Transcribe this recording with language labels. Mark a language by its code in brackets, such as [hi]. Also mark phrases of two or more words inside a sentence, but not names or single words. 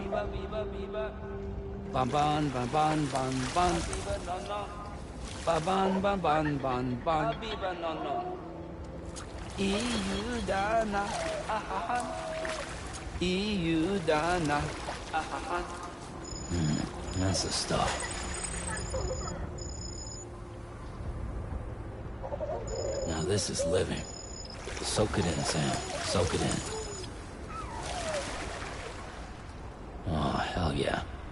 [en] Ban, ban, ban, ban, ban, ban. Ba-ban, ban, ban, ban, ban. Iudana, ahahan. Iudana, ahahan. That's the stuff. Now this is living. Soak it in, Sam. Soak it in. Oh, hell yeah.